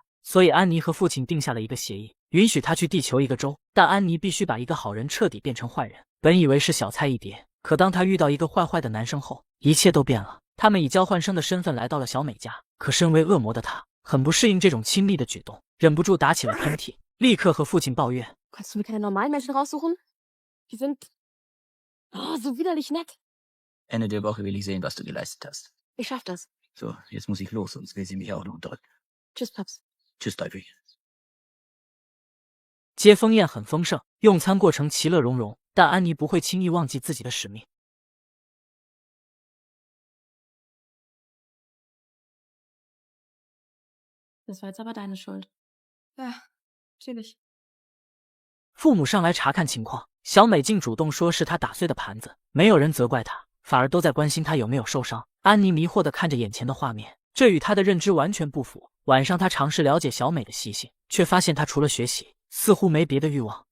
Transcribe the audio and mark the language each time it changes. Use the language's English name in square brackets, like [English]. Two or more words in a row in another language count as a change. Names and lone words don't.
[Chinese] 所以安妮和父亲定下了一个协议，允许她去地球1个周，但安妮必须把一个好人彻底变成坏人。本以为是小菜一碟，可当她遇到一个坏坏的男生后，一切都变了。他们以交换生的身份来到了小美家，可身为恶魔的她很不适应这种亲密的举动，忍不住打起了喷嚏，立刻和父亲抱怨 [German] Kannst du mir keine normalen Menschen raussuchen? Die sind so widerlich nett. Ende der Woche will ich sehen, was du geleistet hast. Ich schaff das. So, jetzt muss ich los, sonst will sie mich auch noch drücken. Tschüss, Paps. Tschüss, Teufelchen. [Chinese] 接风宴很丰盛，用餐过程其乐融融，但安妮不会轻易忘记自己的使命。 [German] Das war jetzt aber deine Schuld. Ja, natürlich. [Chinese] 父母上来查看情况，小美竟主动说是她打碎的盘子，没有人责怪她，反而都在关心她有没有受伤。安妮迷惑地看着眼前的画面，这与她的认知完全不符。晚上她尝试了解小美的习性，却发现她除了学习，似乎没别的欲望。